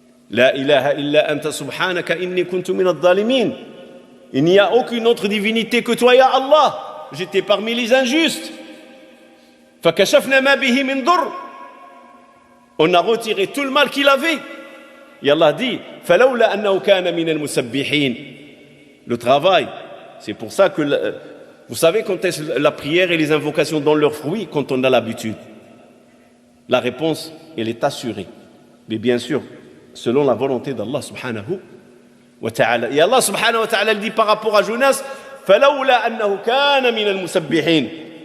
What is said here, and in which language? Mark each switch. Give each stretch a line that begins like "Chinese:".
Arabic: La ilaha illa anta subhanaka inni kuntu min adh-dhalimin.
French: Il n'y a aucune autre divinité que toi, ya Allah. J'étais parmi les injustes.
Arabic: Fakashafna ma bihi min dur.
French: On a retiré tout le mal qu'il avait. Et Allah dit,
Arabic: فَلَوْلَا أَنَّهُ كَانَ مِنَ الْمُسَبِّحِينَ.
French: Le travail, c'est pour ça que, vous savez quand est-ce la prière et les invocations donnent leurs fruits? Quand on a l'habitude. La réponse, elle est assurée. Mais bien sûr, selon la volonté d'Allah subhanahu wa ta'ala. Et Allah subhanahu wa ta'ala dit par rapport à Jonas,
Arabic: فَلَوْلَا أَنَّهُ كَانَ مِنَ الْمُسَبِّحِينَ.